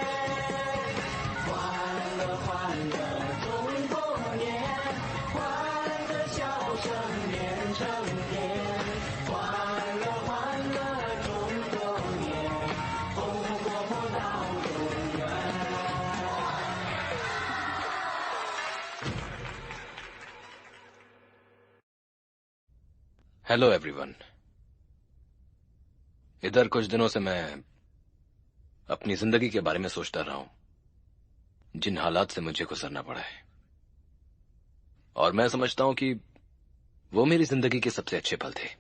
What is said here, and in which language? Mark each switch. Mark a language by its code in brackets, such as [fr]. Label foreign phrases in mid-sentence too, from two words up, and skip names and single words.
[zh] 欢乐欢乐中国年，欢乐笑声连成天。欢乐欢乐中国年，红红火火到永远。 [en] Hello everyone. [hi] इधर कुछ दिनों से मैं अपनी जिंदगी के बारे में सोचता रहा हूं, जिन हालात से मुझे गुजरना पड़ा है, और मैं समझता हूं कि वो मेरी जिंदगी के सबसे अच्छे पल थे।